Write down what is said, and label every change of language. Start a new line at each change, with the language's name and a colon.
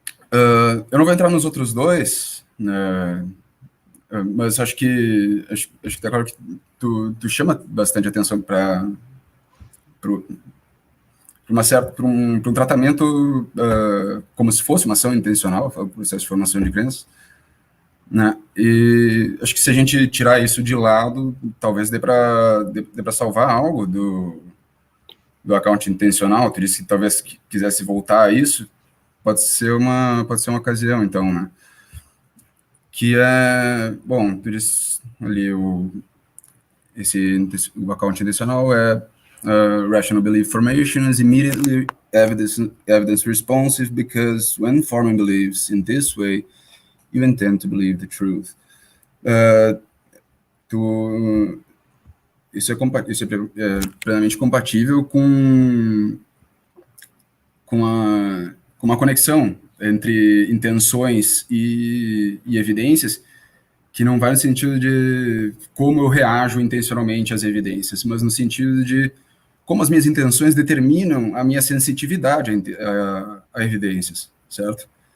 Portuguese: Eu não vou entrar nos outros dois, mas acho que tá claro que tu chama bastante atenção para um tratamento como se fosse uma ação intencional, o processo de formação de crenças, né? E acho que se a gente tirar isso de lado, talvez dê para salvar algo do account intencional. Tu disse que talvez quisesse voltar a isso, pode ser uma ocasião, então, né? Que é, bom, tu disse ali o account intencional é
English: rational belief formation is immediately evidence responsive because when forming beliefs in this way, you intend to believe the truth.
Portuguese: Isso é plenamente compatível com uma conexão entre intenções e evidências, que não vai no sentido de como eu reajo intencionalmente às evidências, mas no sentido de como as minhas intenções determinam a minha sensitividade a evidências, certo?